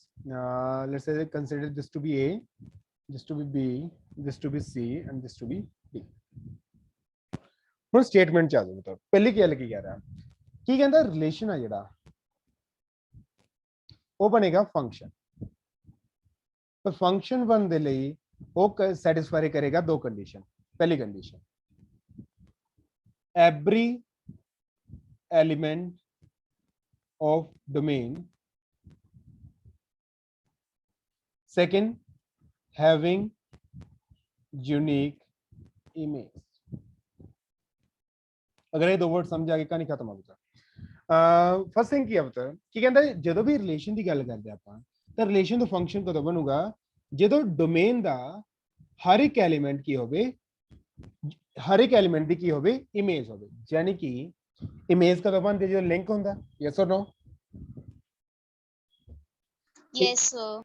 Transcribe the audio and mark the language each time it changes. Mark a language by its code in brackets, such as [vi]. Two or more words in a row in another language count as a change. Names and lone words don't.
[en] Let's say consider this to be A, this to be B, this to be C, and this to be D। [pa] ਹੁਣ ਸਟੇਟਮੈਂਟ ਚ ਆ ਜਾਓ। ਪਹਿਲੀ ਗੱਲ ਕੀ ਕਹਿ ਰਿਹਾ, ਕੀ ਕਹਿੰਦਾ ਰਿਲੇਸ਼ਨ ਆ ਜਿਹੜਾ ਉਹ ਬਣੇਗਾ ਫੰਕਸ਼ਨ। ਪਰ ਫੰਕਸ਼ਨ ਬਣਨ ਦੇ ਲਈ ਉਹ ਸੈਟੀਸਫਾਈ ਕਰੇਗਾ ਦੋ ਕੰਡੀਸ਼ਨ। ਪਹਿਲੀ ਕੰਡੀਸ਼ਨ, [en] every element of domain, second having unique image। [hi] अगर ये दो वर्ड समझ आ गए कहानी खत्म हो गया। [en] first thing [hi] की पता की कहता है जो भी रिलेशन की गल करते [pa] ਆਪਾਂ ਤਾਂ ਰਿਲੇਸ਼ਨ ਦਾ ਫੰਕਸ਼ਨ ਕਦੋਂ ਬਣੂਗਾ ਜਦੋਂ ਡੋਮੇਨ ਦਾ ਹਰ ਇੱਕ ਐਲੀਮੈਂਟ ਕੀ ਹੋਵੇ, ਹਰ ਇੱਕ ਐਲੀਮੈਂਟ ਦੀ ਕੀ ਹੋਵੇ ਇਮੇਜ ਹੋਵੇ। ਯਾਨੀ ਕਿ ਇਮੇਜ ਕਦੋਂ ਬਣਦੀ ਜਦੋਂ ਲਿੰਕ ਹੁੰਦਾ, [en] yes or no? yes sir.